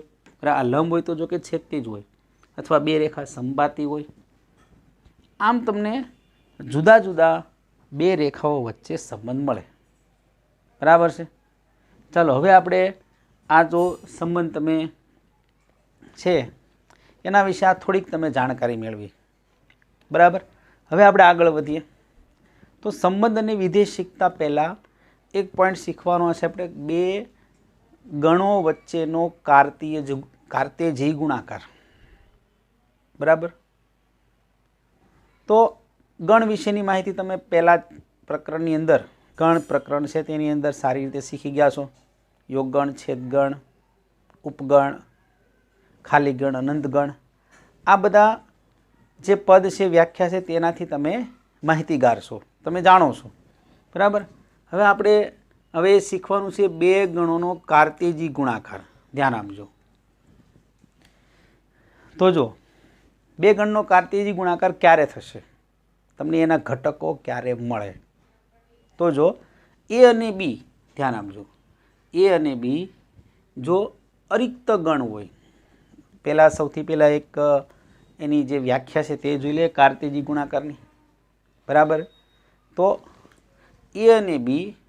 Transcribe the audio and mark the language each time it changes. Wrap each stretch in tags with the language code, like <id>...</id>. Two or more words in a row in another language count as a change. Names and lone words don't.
<gu>આ લંબ હોય તો જો કે છેદતી જ હોય અથવા બે રેખા સંપાતી હોય। આમ તમને જુદા જુદા બે રેખાઓ વચ્ચે સંબંધ મળે, બરાબર છે। ચલો હવે આપણે આ જો સંબંધ તમે છે એના વિષે આ થોડીક તમે જાણકારી મેળવી, બરાબર। હવે આપણે આગળ વધીએ તો સંબંધ અને વિધેય શીખતા પહલા એક પૉઇન્ટ શીખવાનો છે આપણે બે ગણો વચ્ચેનો કાર્તેજી ગુણાકાર, બરાબર। તો ગણ વિશેની માહિતી તમે પહલા પ્રકરણની અંદર ગણ પ્રકરણ છે તેની અંદર સારી રીતે શીખી ગયા છો। યોગગણ, છેદગણ, ઉપગણ, ખાલી ગણ, અનંત ગણ, આ બધા જે પદ છે વ્યાખ્યા છે તેનાથી તમે માહિતીગાર છો, તમે જાણો છો, બરાબર। હવે આપણે હવે શીખવાનું છે બે ગણોનો કાર્તેજી ગુણાકાર। ધ્યાન આપજો। તો જો બે ગણનો કાર્તેજી ગુણાકાર ક્યારે થશે, તમને એના ઘટકો ક્યારે મળે। તો જો એ અને બી, ધ્યાન આપજો, એ અને બી જો અરિક્ત ગણ હોય, પહેલા સૌથી પહેલા એક એની જે વ્યાખ્યા છે તે જોઈ લે કાર્તેજી ગુણાકારની, બરાબર। તો એ અને બી</gu>